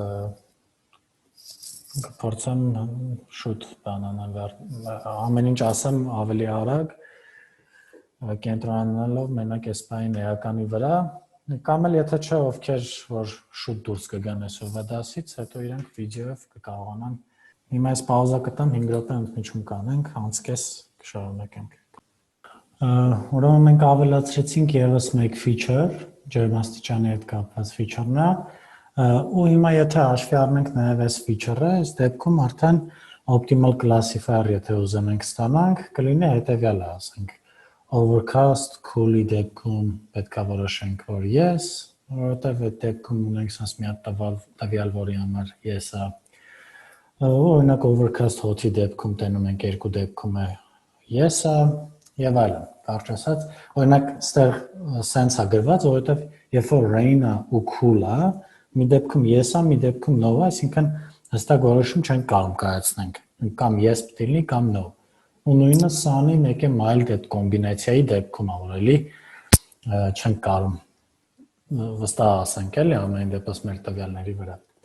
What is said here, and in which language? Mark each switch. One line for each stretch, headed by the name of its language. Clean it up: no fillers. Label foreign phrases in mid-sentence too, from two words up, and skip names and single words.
Armenian: կփորձեմ շուտ բան անալ, ամեն ինչ ասեմ ավելի արագ, կենտրոնանալով մենակ այս բանի էականի վրա, կամ էլ եթե չէ, ովքեր որ շուտ դուրս կգան այսօրվա դասից, հետո իրենք վիդեոյով կկարողանան։ Հիմա այս պաուզա կտամ 5 րոպե ընդմիջում կանենք, անցկես կշարունակենք։ Ուրեմն մենք ավելացրեցինք եւս մեկ feature, ջերմաստիճանի հետ կապված feature-ն է, ու հիմա եթե հաշվի առնենք նաեւ այս feature-ը, այս դեպքում արդեն
English: optimal classifier
Armenian: եթե ուզում ենք ստանանք, կլինի հետեւյալը, ասենք
English: overcast cool-ի
Armenian: դեպքում պետք է որոշենք, որ yes, որովհետեւ այդ դեպքում ունենք ասես մի հատ տվյալ, որի համար yes է։ Օրինակ
English: overcast hot-ի
Armenian: դեպքում տենում ենք երկու դեպքում է yes է եւ այլն։ Կարճ ասած, օրինակ ստեղ sense է գրված, որովհետեւ երբ որ rain-ը ու cool-ը, մի դեպքում yes է, մի դեպքում no է, այսինքն հստակ որոշում չենք կարող կայացնենք, կամ yes պետք է լինի, կամ no։ Ու նույնը սանի մեկ է mild այդ կոմբինացիայի դեպքում է, որ էլի չենք կարող վստահ ասենք էլի ամեն դեպս մեր տվյալների վրա։